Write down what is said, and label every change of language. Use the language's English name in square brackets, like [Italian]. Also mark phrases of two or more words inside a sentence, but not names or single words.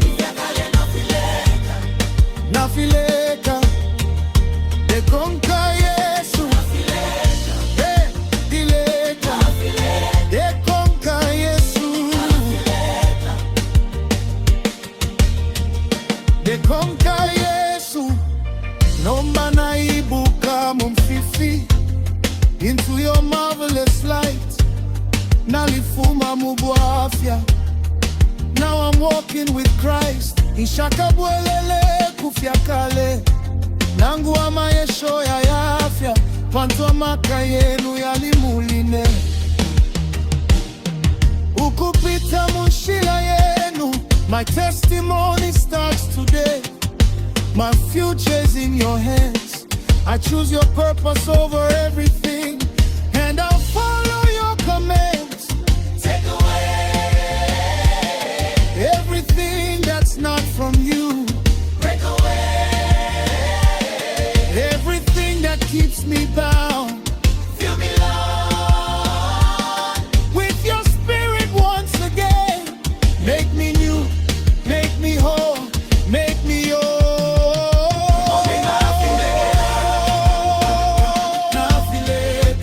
[Bemba] Nafileka, Ndekonka Yesu, Nafileka, Nafileka. Ndekonka Yesu, Nafileka. Ndekonka Yesu. Nomba naibuka mumfifi [English] into your marvelous light. [Bemba] Nalifuma mubwafya, [English] now I'm walking with Christ. [Bemba] Ishakabwelele kufyakale, nangu amayesho ya yafya, panto maka yenu yalimuline. Ukupita mushila yenu, [English] my testimony starts today. My future is in your hands, I choose your purpose over everything, and I'll follow your commands. Take away everything that's not from you. Break away everything that keeps me bound. Fill me, Lord, with your spirit once again. Make me new, make me whole, make me yours. [Bemba] Nafileka,